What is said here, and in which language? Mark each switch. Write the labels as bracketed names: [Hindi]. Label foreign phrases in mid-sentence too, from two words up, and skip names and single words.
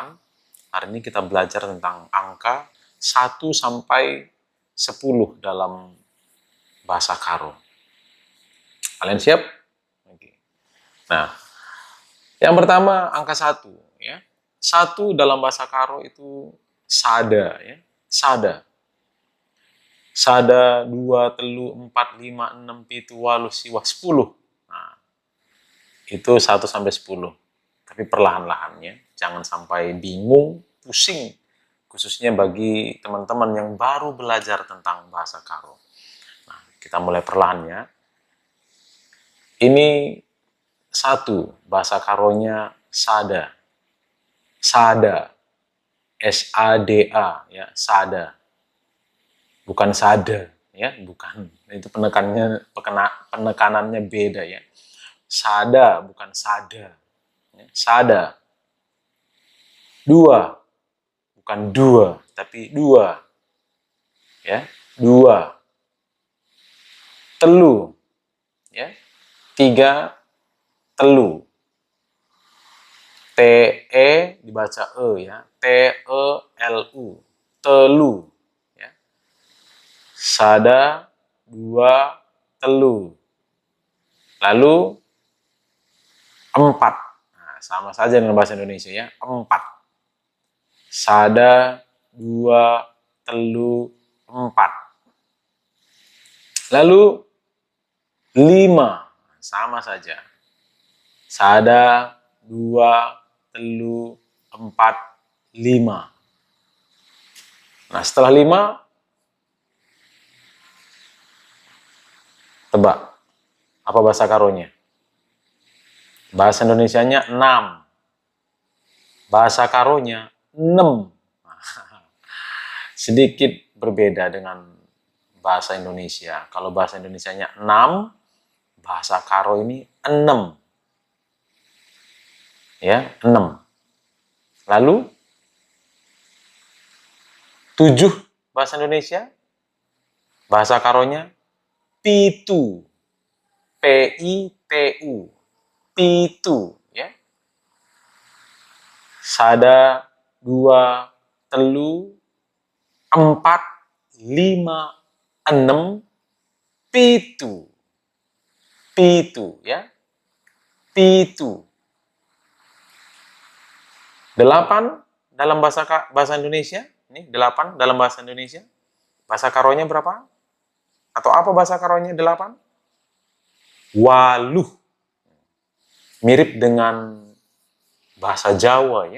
[Indonesian] Hari ini kita belajar tentang angka 1 sampai 10 dalam bahasa Karo. Kalian siap? Oke. Nah, yang pertama angka 1 ya. 1 dalam bahasa Karo itu sada ya. Sada. Sada, 2, telu, 4, 5, 6, 7, 8, siwah, 10. Nah, itu 1 sampai 10. Tapi perlahan-lahan ya. Jangan sampai bingung, pusing. Khususnya bagi teman-teman yang baru belajar tentang bahasa Karo. Nah, kita mulai perlahan ya. Ini 1, bahasa Karonya sada. Sada. S-A-D-A ya, sada. Bukan sada ya, bukan. Itu penekanannya beda ya. Sada bukan sada. Sada. 2 bukan dua, tapi 2 ya. 2. Telu ya. 3, telu. T-E dibaca E ya. T-E-L-U. Telu. Ya. Sada, 2, telu. Lalu 4. Nah, sama saja dengan bahasa Indonesia ya. 4. Sada, 2, telu, 4. Lalu 5. Sama saja. Sada, 2, telu, 4, 5. Nah, setelah 5, tebak. Apa bahasa Karonya? Bahasa Indonesianya 6. Bahasa Karonya 6. Sedikit berbeda dengan bahasa Indonesia. Kalau bahasa Indonesianya 6, bahasa Karo ini 6. Ya, 6. Lalu 7 bahasa Indonesia. Bahasa Karonya pitu. P-I-T-U. Pitu ya. Sada, 2, telu, 4, 5, 6, pitu. Pitu ya. Pitu. 8 dalam bahasa Indonesia. Ini 8 dalam bahasa Indonesia. Bahasa Karonya berapa? Atau apa bahasa Karonya 8? Waluh. Mirip dengan bahasa Jawa ya.